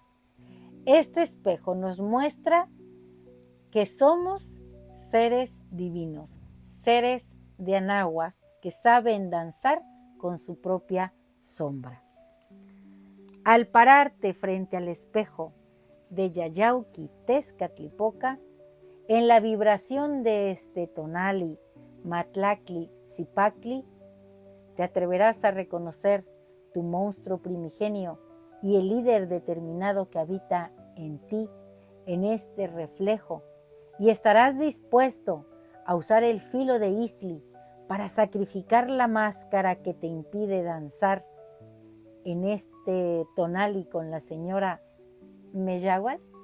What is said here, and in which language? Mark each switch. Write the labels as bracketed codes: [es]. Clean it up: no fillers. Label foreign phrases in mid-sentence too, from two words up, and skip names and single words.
[es] Este espejo nos muestra que somos seres divinos, seres de Anáhuac que saben danzar con su propia sombra. Al pararte frente al espejo de Yayauqui Tezcatlipoca, en la vibración de este tonali, matlacli, zipacli, te atreverás a reconocer tu monstruo primigenio y el líder determinado que habita en ti, en este reflejo, y estarás dispuesto a usar el filo de Istli para sacrificar la máscara que te impide danzar en este tonali con la señora Meyagual.